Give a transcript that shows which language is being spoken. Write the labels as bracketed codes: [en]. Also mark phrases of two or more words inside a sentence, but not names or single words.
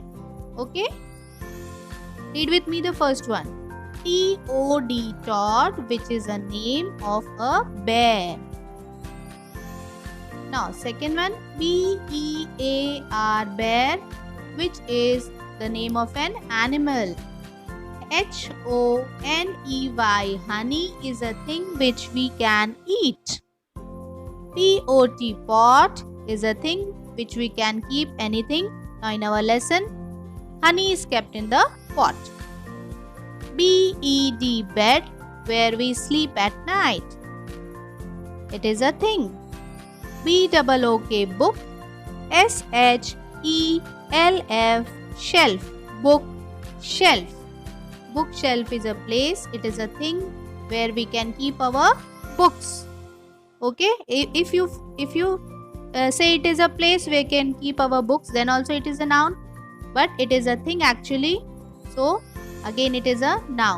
[en] Okay, read with me the first one. T-O-D, Todd, which is a name of a bear. Now second one, B-E-A-R, bear, which is the name of an animal. H-O-N-E-Y, honey, is a thing which we can eat. P-O-T, pot, is a thing which we can keep anything. Now in our lesson, honey is kept in the pot. B-E-D, bed, where we sleep at night. It is a thing. B-O-O-K, book. S-H-E-L-F, shelf, book, shelf. Bookshelf is a place, it is a thing where we can keep our books. Okay, if you say it is a place where we can keep our books, then also it is a noun, but it is a thing actually, so again it is a noun.